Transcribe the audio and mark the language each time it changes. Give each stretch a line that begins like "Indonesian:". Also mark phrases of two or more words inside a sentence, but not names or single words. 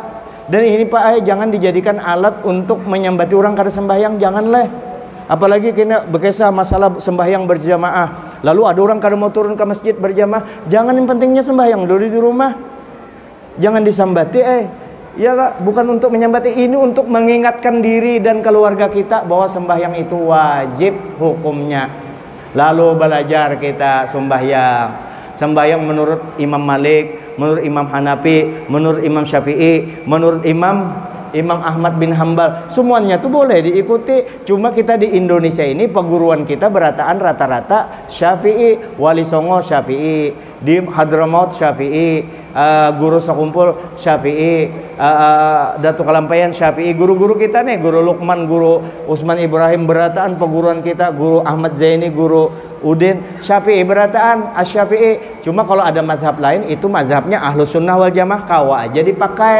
Indonesian: Dan ini Pak jangan dijadikan alat untuk menyambati orang kada sembahyang, janganlah. Apalagi kena berkisah masalah sembahyang berjamaah. Lalu ada orang kada mau turun ke masjid berjamaah, jangan, yang pentingnya sembahyang dulu di rumah. Jangan disambati ya bukan untuk menyambati, ini untuk mengingatkan diri dan keluarga kita bahwa sembahyang itu wajib hukumnya. Lalu belajar kita sembahyang menurut Imam Malik, menurut Imam Hanafi, menurut Imam Syafi'i, menurut Imam Ahmad bin Hambal. Semuanya tuh boleh diikuti. Cuma kita di Indonesia ini perguruan kita berataan rata-rata Syafi'i, Wali Songo Syafi'i, di Hadramaut Syafi'i, Guru Sakumpul Syafi'i, Datu Kalampayan Syafi'i. Guru-guru kita nih, Guru Lukman, Guru Usman Ibrahim berataan perguruan kita, Guru Ahmad Zaini, Guru Udin Syafi'i berataan Asy-Syafi'i. Cuma kalau ada mazhab lain itu mazhabnya
Arabic: أهل السنة والجماعة,
Indonesian: kawa aja dipakai.